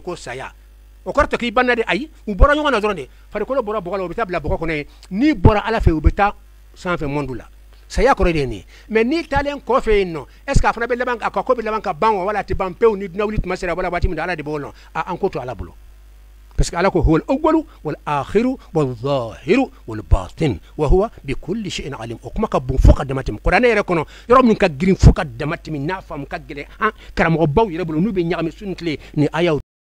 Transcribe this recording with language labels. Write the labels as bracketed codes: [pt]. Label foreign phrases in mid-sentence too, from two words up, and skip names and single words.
[bm] ko saya o kɔrɔ tɛ k'i banna de ayi u bɔra ɲɔgɔn na dɔrɔn de farikolo bɔra bɔgɔ la u bɛ taa bila bɔgɔ kɔnɔ ye n'i bɔra ala fɛ u bɛ taa sanfɛ monde la saya kɔrɔ de ye nin ye mais n'i taalen kɔfɛ yen nɔ [fr] est ce que [bm] a fana bɛ laban a ka ko bɛ laban ka ban wa wala a tɛ ban pewu ni dunawuli tuma sera wala waati min na ala de b'o lɔn an ko to ala bolo [fr] parce que [bm] ala ko [ar] هو الأول والآخر والظاهر والباطن وهو بكل شيء عليم [bm] o kuma ka bon fo ka dama tɛmɛ kuranɛ yɛrɛ kɔnɔ yɔrɔ min ka girin fo ka dama tɛmɛ n'a faamu ka gɛlɛn an karamɔgɔbaw yɛrɛ bolo n'u bɛ ɲagami su ni tile ni ayaw